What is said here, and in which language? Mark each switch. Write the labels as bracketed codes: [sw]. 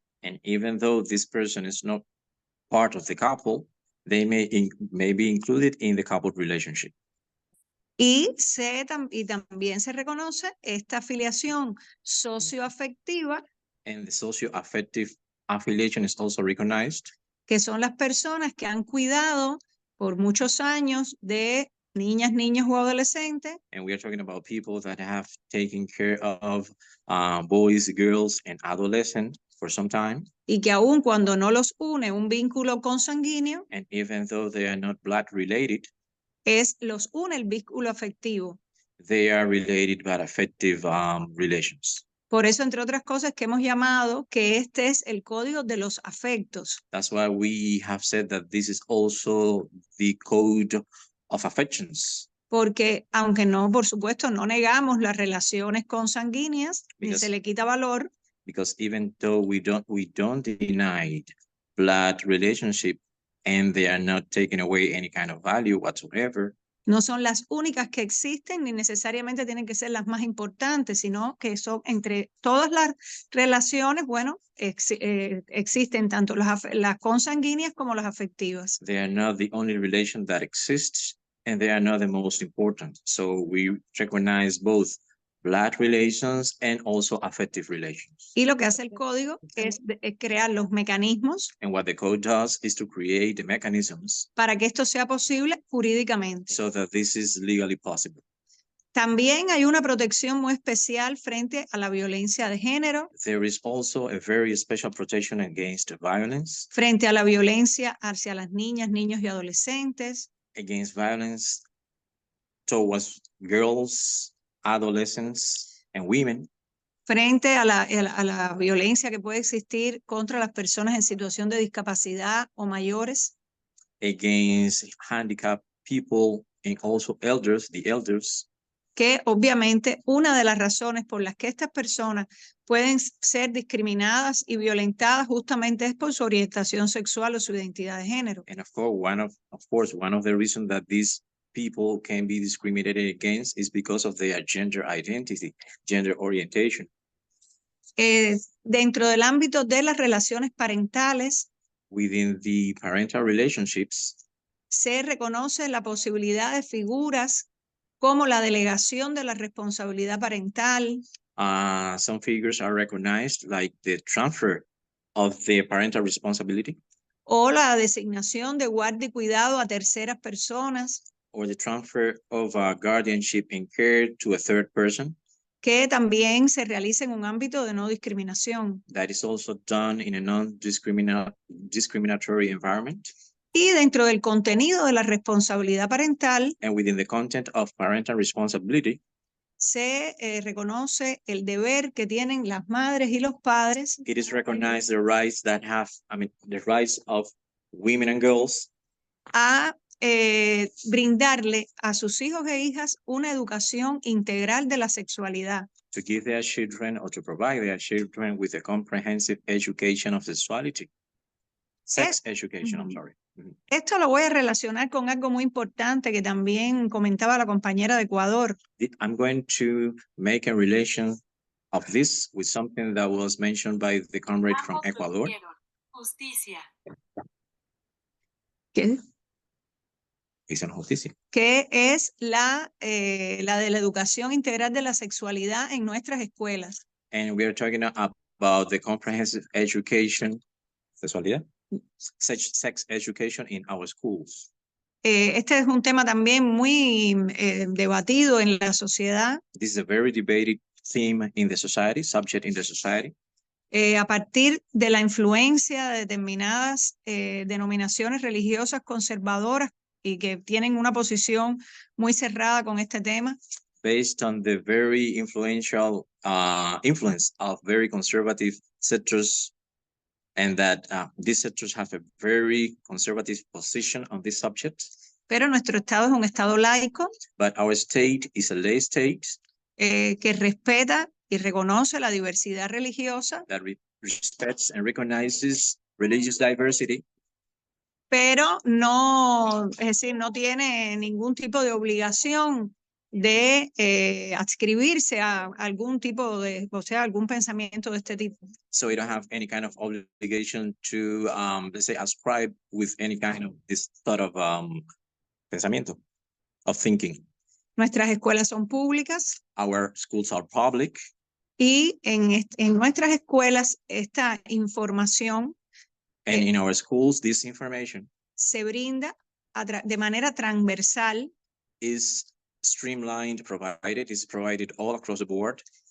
[en] And even though this person is not part of the couple, they may be included in the couple relationship. [es] Y también se reconoce esta afiliación socioafectiva, [en] And the socio-affective affiliation is also recognized, [es] que son las personas que han cuidado por muchos años de niñas, niños o adolescentes, [en] and we are talking about people that have taken care of boys, girls, and adolescents for some time. [es] y que aun cuando no los une un vínculo consanguíneo, [en] And even though they are not blood related, [es] los une el vínculo afectivo. [en] they are related by affective relations. [es] Por eso, entre otras cosas, que hemos llamado que este es el código de los afectos. [en] That's why we have said that this is also the code of affections. [es] Porque aunque no, por supuesto, no negamos las relaciones consanguíneas, ni se le quita valor, [en] Because even though we don't deny blood relationship and they are not taking away any kind of value whatsoever, [es] no son las únicas que existen, ni necesariamente tienen que ser las más importantes, sino que son entre todas las relaciones, bueno, existen tanto las consanguíneas como las afectivas. [en] they are not the only relation that exists and they are not the most important. So we recognize both blood relations and also affective relations. [es] Y lo que hace el código es crear los mecanismos [en] And what the code does is to create the mechanisms [es] para que esto sea posible jurídicamente. [en] so that this is legally possible. [es] También hay una protección muy especial frente a la violencia de género, [en] There is also a very special protection against violence, [es] frente a la violencia hacia las niñas, niños y adolescentes, [en] against violence towards girls, adolescents, and women, [es] frente a la violencia que puede existir contra las personas en situación de discapacidad o mayores, [en] against handicapped people, and also elders, the elders. [es] que obviamente una de las razones por las que estas personas pueden ser discriminadas y violentadas justamente es por su orientación sexual o su identidad de género. [en] And of course, one of the reasons that these people can be discriminated against is because of their gender identity, gender orientation. [es] Dentro del ámbito de las relaciones parentales, [en] Within the parental relationships, [es] se reconoce la posibilidad de figuras como la delegación de la responsabilidad parental, [en] some figures are recognized, like the transfer of the parental responsibility [es] o la designación de guardia y cuidado a terceras personas, [en] or the transfer of guardianship and care to a third person. [es] que también se realiza en un ámbito de no discriminación. [en] That is also done in a non-discriminatory environment. [es] Y dentro del contenido de la responsabilidad parental, [en] And within the content of parental responsibility, [es] se reconoce el deber que tienen las madres y los padres [en] it is recognized the rights the rights of women and girls [es] a brindarle a sus hijos e hijas una educación integral de la sexualidad. [en] to give their children or to provide their children with a comprehensive education of sexuality. Sex education, I'm sorry. [es] Esto lo voy a relacionar con algo muy importante que también comentaba la compañera de Ecuador. [en] I'm going to make a relation of this with something that was mentioned by the comrade from Ecuador. [es] Justicia. ¿Qué? [en] It's on [es] justicia. Que es la de la educación integral de la sexualidad en nuestras escuelas. [en] And we are talking about the comprehensive education, [es] sexualidad, [en] sex education in our schools. [es] Este es un tema también muy debatido en la sociedad. [en] This is a very debated theme in the society, subject in the society. [es] A partir de la influencia de determinadas denominaciones religiosas conservadoras y que tienen una posición muy cerrada con este tema. [en] Based on the very influential influence of very conservative sectors, and that these sectors have a very conservative position on this subject. [es] Pero nuestro estado es un estado laico. [en] But our state is a lay state. [es] Que respeta y reconoce la diversidad religiosa, [en] that respects and recognizes religious diversity, [es] pero no, es decir, no tiene ningún tipo de obligación de adscribirse a algún tipo de, o sea, algún pensamiento de este tipo. [en] so we don't have any kind of obligation to, let's say, ascribe with any kind of this sort of [es] pensamiento, [en] of thinking. [es] Nuestras escuelas son públicas [en] Our schools are public, [es] y en nuestras escuelas esta información [en] and in our schools, this information [es] se brinda de manera transversal [en] is streamlined, is provided all across the board